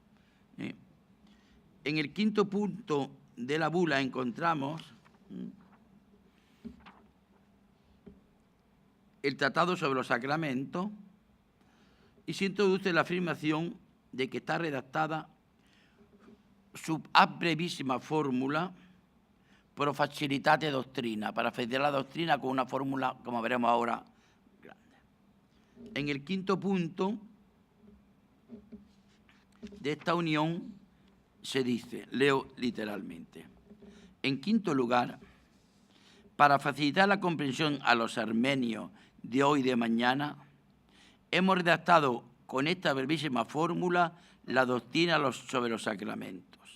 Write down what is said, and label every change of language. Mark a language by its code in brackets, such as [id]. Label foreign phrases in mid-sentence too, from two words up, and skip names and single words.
[es] En el 5.º punto de la bula encontramos el Tratado sobre los Sacramentos, y se introduce la afirmación de que está redactada [la] sub ad brevísima fórmula pro facilitate doctrina, [es] para facilitar la doctrina con una fórmula, como veremos ahora, grande. En el 5.º punto de esta unión se dice, leo literalmente. En quinto lugar, para facilitar la comprensión a los armenios de hoy y de mañana, hemos redactado con esta brevísima fórmula la doctrina sobre los sacramentos.